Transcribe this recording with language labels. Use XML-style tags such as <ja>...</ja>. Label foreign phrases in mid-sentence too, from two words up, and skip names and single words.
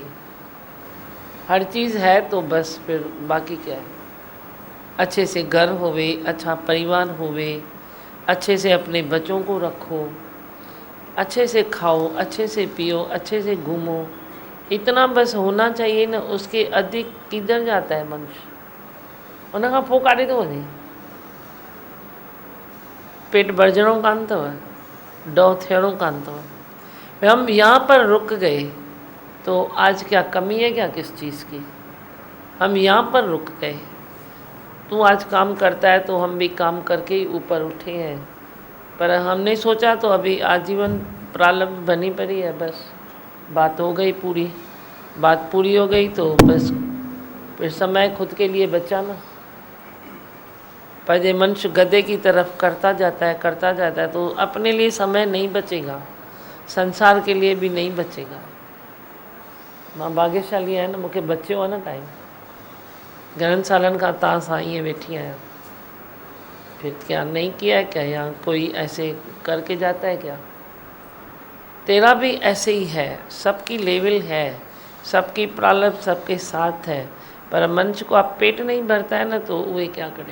<hi>हर चीज़ है तो बस फिर बाकी क्या है। अच्छे से घर होवे, अच्छा परिवार होवे, अच्छे से अपने बच्चों को रखो, अच्छे से खाओ, अच्छे से पियो, अच्छे से घूमो, इतना बस होना चाहिए ना। उसके अधिक किधर जाता है मनुष्य,</hi> <sd>उन खां पोइ काॾे थो वञे। पेट भरजणो कान अथव, डौ थियणो कान अथव।</sd> <hi>हम यहाँ पर रुक गए तो आज क्या कमी है क्या किस चीज़ की? हम यहाँ पर रुक गए। तू आज काम करता है तो हम भी काम करके ही ऊपर उठे हैं, पर हमने सोचा तो अभी आजीवन प्रारब्ध बनी पड़ी है। बस बात हो गई पूरी, बात पूरी हो गई तो बस फिर समय खुद के लिए बचा ना। पर ये मनुष्य गधे की तरफ करता जाता है तो अपने लिए समय नहीं बचेगा, संसार के लिए भी नहीं बचेगा। मां भाग्यशाली है ना,</hi> <sd>मूंखे बचियो आहे न टाइम। घणनि सालनि खां तव्हां सां ईअं वेठी आहियां,</sd> <hi>फिर क्या नहीं किया है क्या, या कोई ऐसे करके जाता है क्या? तेरा भी ऐसे ही है, सबकी लेवल है, सबकी प्रारब्ध सबके साथ है, पर मनुष्य को आप पेट नहीं भरता है ना तो वे क्या करें।</hi>